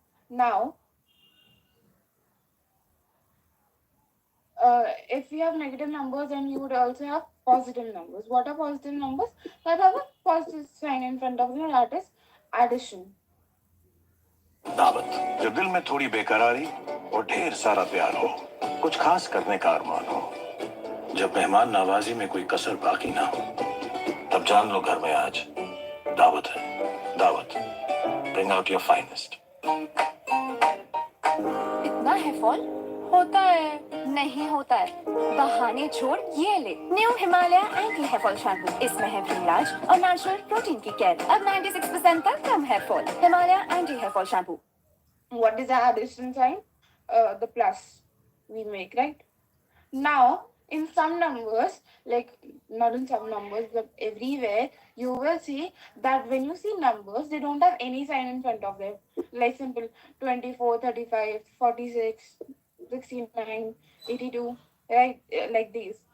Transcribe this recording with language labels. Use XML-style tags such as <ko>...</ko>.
<en>Now, if we have negative numbers, then you would also have positive numbers. What are positive numbers? That have a positive sign in front of them, that is addition.</en> <hi>दावत जब दिल में थोड़ी बेकरारी और ढेर सारा प्यार हो, कुछ खास करने का अरमान हो, जब मेहमान नवाजी में कोई कसर बाकी ना हो, तब जान लो घर में आज दावत है.</hi> <en>दावत. Bring out your finest.</en> <hi>इतना है फॉल होता है, नहीं होता है. बहाने छोड़ ये ले new Himalaya anti hair fall shampoo. इसमें है इलाज और नेचुरल प्रोटीन की केयर. अब 96% तक come here fall. Himalaya anti hair fall shampoo.</hi> <en>What is the addition sign? The plus we make, right? Now, in some numbers, like not in some numbers, but everywhere, you will see that when you see numbers, they don't have any sign in front of them. Like simple 24, 35, 46, 69, 82, right? Like these.</en>